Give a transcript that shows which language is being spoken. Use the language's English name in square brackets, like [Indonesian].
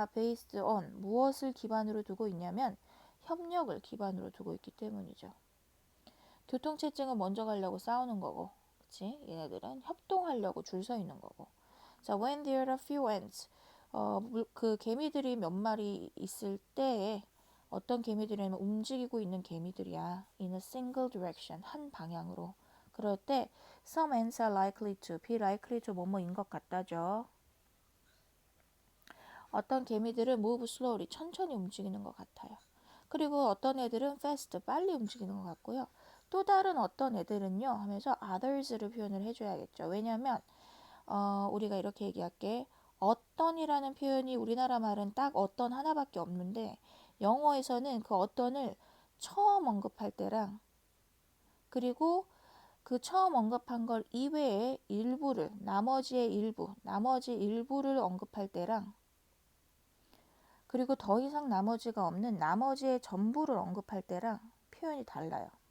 [Korean] based on 무엇을 기반으로 두고 있냐면 협력을 기반으로 두고 있기 때문이죠. 교통체증은 먼저 가려고 싸우는 거고 그치? 얘네들은 협동하려고 줄 서 있는 거고 자, [English] when there are few ants [Korean] 그 개미들이 몇 마리 있을 때에 어떤 개미들이냐면 움직이고 있는 개미들이야. [English] in a single direction [Korean] 한 방향으로 그럴 때 [English] some ants are likely to be likely to [Korean] 뭐뭐인 것 같다죠. 어떤 개미들은 [English] move slowly [Korean] 천천히 움직이는 것 같아요. 그리고 어떤 애들은 fast 빨리 움직이는 것 같고요. 또 다른 어떤 애들은요 하면서 others를 표현을 해줘야겠죠. 왜냐하면 우리가 이렇게 얘기할게. 어떤이라는 표현이 우리나라 말은 딱 어떤 하나밖에 없는데 영어에서는 그 어떤을 처음 언급할 때랑 그리고 그 처음 언급한 걸 이외에 일부를 나머지 일부를 언급할 때랑 그리고 더 이상 나머지가 없는 나머지의 전부를 언급할 때랑 표현이 달라요.